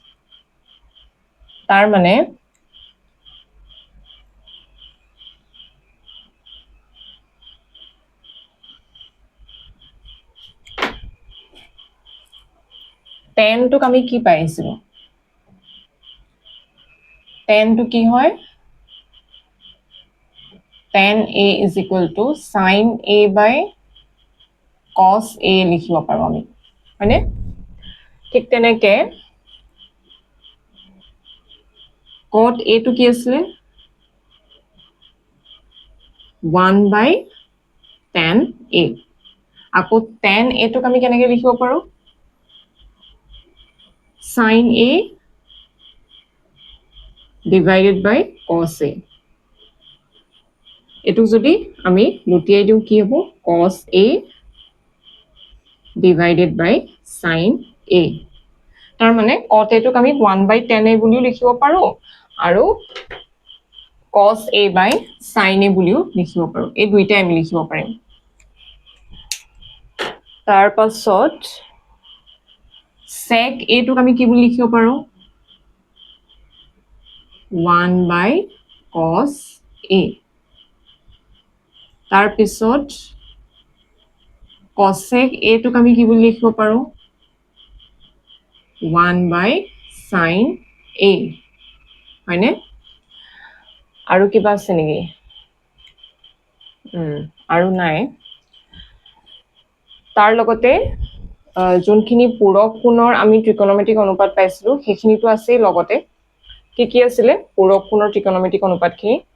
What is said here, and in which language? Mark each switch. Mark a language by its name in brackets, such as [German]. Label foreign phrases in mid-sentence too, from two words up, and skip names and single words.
[Assamese] তাৰ মানে tan টো আমি কি পাইছো tan টো কি হয় [English] tan a is equal to sin a by cos a [Assamese] লিখিব পাৰো আমি মানে ঠিক তেনেকে [English] cot a [Assamese] টো কি আছিল [English] 1 by tan a [Assamese] আকৌ [English] tan a [Assamese] টো আমি কেনেকৈ লিখিব পাৰো [English] sin a divided by cos a [Assamese] এটু যদি আমি লুটিয়াই দিও কি হ'ব [English] cos a divided by sin a [Assamese] তাৰ মানে [English] cot a [Assamese] টোক আমি [English] 1 by tan a [Assamese] বুলিও লিখিব পাৰো আৰু [English] cos a by sin a [Assamese] বুলিও লিখিব পাৰো এই দুইটা আমি লিখিব পাৰিম তাৰ পাছত [English] sec a [Assamese] টোক আমি কি বুলি লিখিব পাৰো [English] 1 by cos a [Assamese] তাৰ পিছত [English] cosec a [Assamese] টোক আমি কি বুলি লিখিব পাৰো [English] 1 by sin a [Assamese] হয়নে আৰু কিবা আছে নেকি আৰু নাই তাৰ লগতে যোনখিনি পূৰক কোণৰ আমি ত্ৰিকোণমিতিক অনুপাত পাইছিলো সেইখিনিটো আছে লগতে কি আছিল পূৰক কোণৰ ত্ৰিকোণমিতিক অনুপাতখিনি